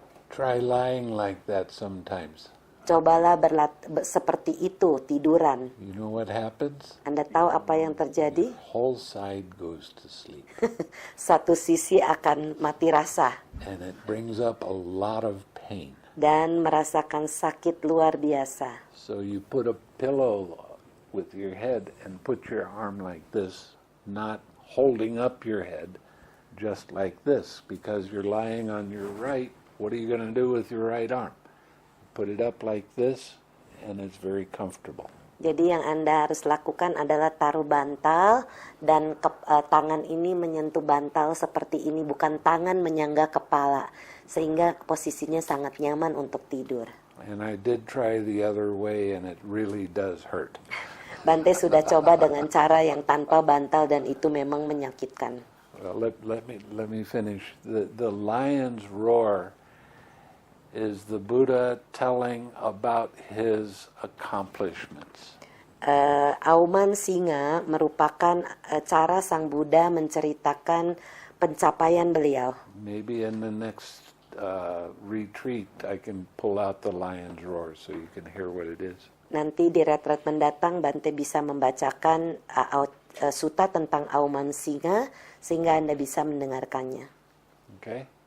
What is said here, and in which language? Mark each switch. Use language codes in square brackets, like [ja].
[en] Try lying like that sometimes. [id] Cobalah seperti itu, tiduran. [en] You know what happens? [id] Anda tahu apa yang terjadi? [en] Whole side goes to sleep. [id] Satu sisi akan mati rasa [en] And it brings up a lot of pain. [id] dan merasakan sakit luar biasa. [en] So you put a pillow with your head and put your arm like this, not holding up your head, just like this, because you're lying on your right. What are you going to do with your right arm? Put it up like this, and it's very comfortable. [id] Jadi yang Anda harus lakukan adalah taruh bantal dan tangan ini menyentuh bantal seperti ini, bukan tangan menyangga kepala, sehingga posisinya sangat nyaman untuk tidur. [en] And I did try the other way and it really does hurt. [id] Bante sudah coba dengan cara yang tanpa bantal dan itu memang menyakitkan. [en] Well, let me finish. The lion's roar is the Buddha telling about his accomplishments. [id] Auman singa merupakan cara Sang Buddha menceritakan pencapaian beliau. [en] Maybe in the next retreat I can pull out the lion's roar so you can hear what it is. [id] Nanti di retret mendatang Bante bisa membacakan sutta tentang Auman singa sehingga Anda bisa mendengarkannya. [en] Okay?